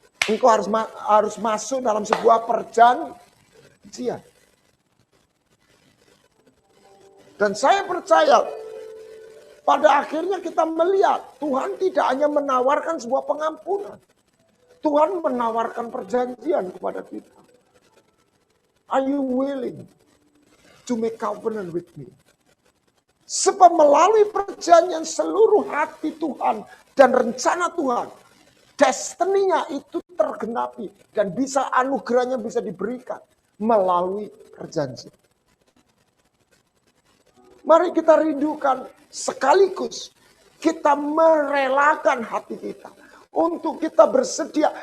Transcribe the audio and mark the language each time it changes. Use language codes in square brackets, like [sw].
[id] Engkau harus masuk dalam sebuah perjanjian. Dan saya percaya pada akhirnya kita melihat Tuhan tidak hanya menawarkan sebuah pengampunan. Tuhan menawarkan perjanjian kepada kita. [en] Are you willing to make covenant with me? [id] Sebab melalui perjanjian seluruh hati Tuhan dan rencana Tuhan, destiny-nya itu tergenapi dan bisa anugerahnya bisa diberikan melalui perjanjian. Mari kita rindukan sekaligus kita merelakan hati kita untuk kita bersedia.